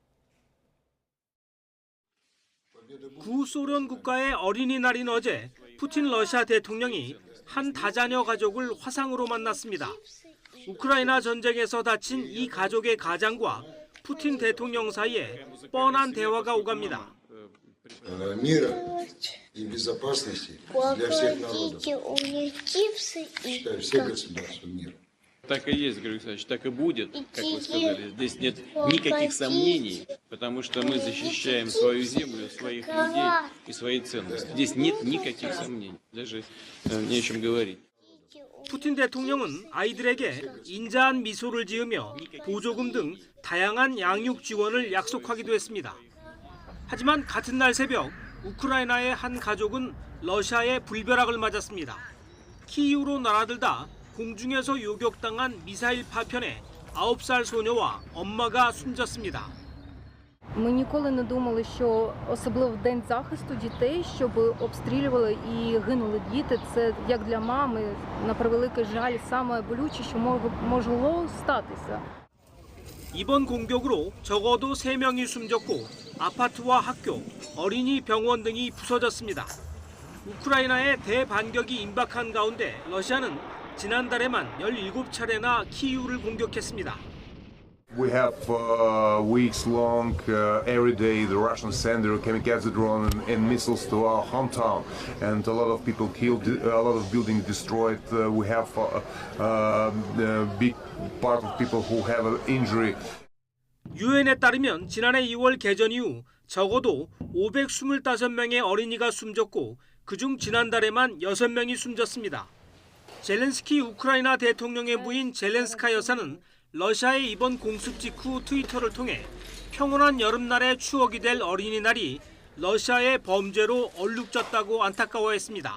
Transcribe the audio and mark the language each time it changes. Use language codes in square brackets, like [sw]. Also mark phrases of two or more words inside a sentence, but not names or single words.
[ko] 구소련 국가의 어린이날인 어제 푸틴 러시아 대통령이 한 다자녀 가족을 화상으로 만났습니다. 우크라이나 전쟁에서 다친 이 가족의 가장과 푸틴 대통령 사이에 뻔한 대화가 오갑니다. [ru] и безопасности для всех народов. Считаю, всех государств мира. Так и есть, Григорий Александрович, так и будет, как вы сказали. Здесь нет никаких сомнений, потому что мы защищаем свою землю, своих людей и свои ценности. Здесь нет никаких сомнений, даже не о чем говорить. [ko] 푸틴 대통령은 아이들에게 인자한 미소를 지으며 보조금 등 다양한 양육 지원을 약속하기도 했습니다. 하지만 같은 날 새벽 우크라이나의 한 가족은 러시아의 불벼락을 맞았습니다. 키이우로 날아들다 공중에서 요격당한 미사일 파편에 9살 소녀와 엄마가 숨졌습니다. [uk] Ми ніколи не думали, що особливо в День захисту дітей, щоб обстрілювали і гинули діти. Це як для мами, на превеликий жаль, саме болюче, що могло статися. [ko] 이번 공격으로 적어도 3명이 숨졌고 아파트와 학교, 어린이 병원 등이 부서졌습니다. 우크라이나의 대반격이 임박한 가운데 러시아는 지난달에만 17차례나 키이우를 공격했습니다. [en] We have weeks-long, every day the Russians send their kamikaze drone and missiles to our hometown, and a lot of people killed, a lot of buildings destroyed. We have a big part of people who have an injury. [ko] 유엔에 따르면 지난해 2월 개전 이후 적어도 525명의 어린이가 숨졌고 그중 지난달에만 6명이 숨졌습니다. 젤렌스키 우크라이나 대통령의 부인 젤렌스카 여사는 러시아의 이번 공습 직후 트위터를 통해 평온한 여름날의 추억이 될 어린이날이 러시아의 범죄로 얼룩졌다고 안타까워했습니다.